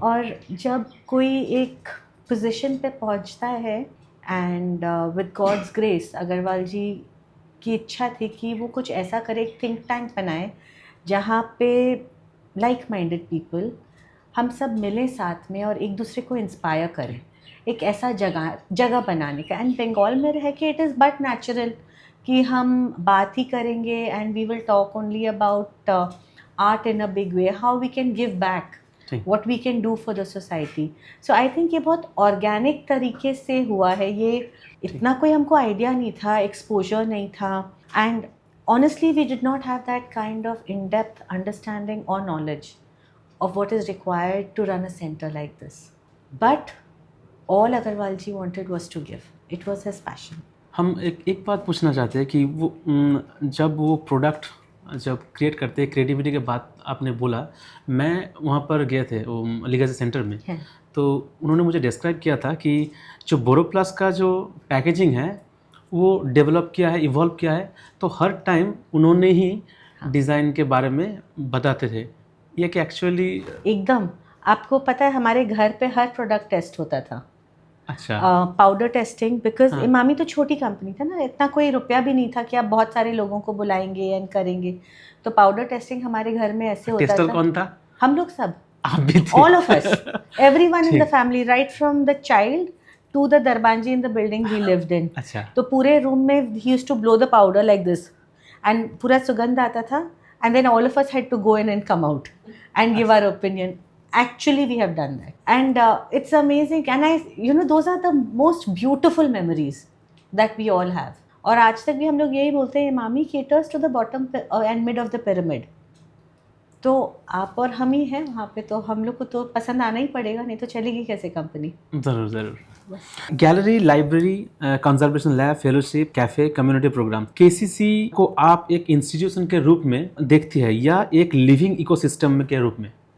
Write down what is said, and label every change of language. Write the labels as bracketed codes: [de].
[hi] और जब कोई एक पोजीशन पे पहुंचता है [en] and with God's grace, [hi] Agarwal जी की इच्छा थी कि वो कुछ ऐसा करे, एक थिंक टैंक बनाए जहाँ पे [en] like minded people [hi] हम सब मिलें साथ में और एक दूसरे को इंस्पायर करें, एक ऐसा जगह बनाने का। [en] and [hi] बंगाल में रह के [en] it is but natural [hi] कि हम बात ही करेंगे [en] And we will talk only about art in a big way, how we can give back, what we can do for the society. So I think [hi] ये बहुत organic तरीके से हुआ है। ये इतना कोई हमको आइडिया नहीं था, [en] Exposure नहीं था, and honestly we did not have that kind of in-depth understanding or knowledge of what is required to run a center like this. But all Agarwal ji wanted was to give. It was his passion. [hi] हम एक बात पूछना चाहते हैं कि वो जब वो प्रोडक्ट जब क्रिएट करते हैं, क्रिएटिविटी के बाद आपने बोला, मैं वहाँ पर गए थे वो लीगेसी सेंटर में, तो उन्होंने मुझे डिस्क्राइब किया था कि जो बोरोप्लस का जो पैकेजिंग है वो डेवलप किया है, इवॉल्व किया है, तो हर टाइम उन्होंने ही डिज़ाइन के बारे में बताते थे। ये कि एक्चुअली एकदम, आपको पता है हमारे घर पे हर प्रोडक्ट टेस्ट होता था। अच्छा। पाउडर टेस्टिंग, बिकॉज इमामी तो छोटी कंपनी था ना, इतना कोई रुपया भी नहीं था कि आप बहुत सारे लोगों को बुलाएंगे एंड करेंगे। तो पाउडर टेस्टिंग हमारे घर में ऐसे होता था। टेस्टर कौन था? हम लोग सब, आप भी थे? [en] All of us, everyone in the family, right from the child to the दरबानजी in the building we lived in. [hi] अच्छा। तो पूरे रूम में ही [en] used to blow the powder like this and [hi] पूरा सुगंध आता था, [en] And then all of us had to go in and come out and give our opinion. Actually we have done that, and it's amazing, and those are the most beautiful memories that we all have. [hi] और आज तक भी हम लोग यही बोलते हैं, Emami [en] caters to the bottom and mid of the pyramid. [hi] तो आप और हम ही हैं वहाँ पे, तो हम लोग को तो पसंद आना ही पड़ेगा, नहीं तो चलेगी कैसे कंपनी। ज़रूर ज़रूर। Gallery, library, conservation lab, fellowship, cafe, community programme, KCC को आप एक इंस्टीट्यूशन के रूप में देखती है या एक लिविंग इकोसिस्टम के रूप में?